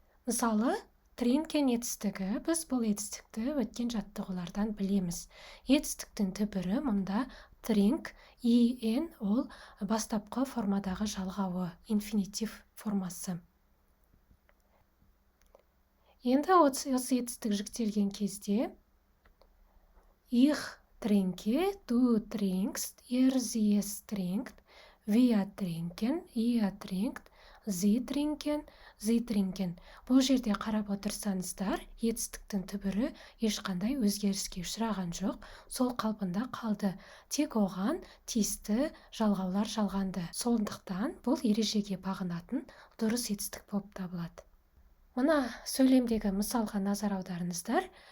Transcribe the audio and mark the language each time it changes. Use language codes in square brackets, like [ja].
[kk] Мысалы, trinken етістігі, біз бұл етістікті өткен жаттығулардан білеміз. Етістіктің түбірі мұнда trink, en ол бастапқы формадағы жалғауы, инфинитив формасы. Енді осы етістік жіктелген кезде [de] ich trinke, du trinkst, sie trinkt, wir trinken, ihr trinkt, sie trinken. [kk] Бұл жерде қарап отырсаңыздар, етістіктің түбірі ешқандай өзгеріске ұшыраған жоқ, сол қалпында қалды. Тек оған тиісті жалғаулар жалғанды. Сондықтан бұл ережеге бағынатын дұрыс етістік болып табылады. Мына сөйлемдегі мысалға назар аударыңыздар.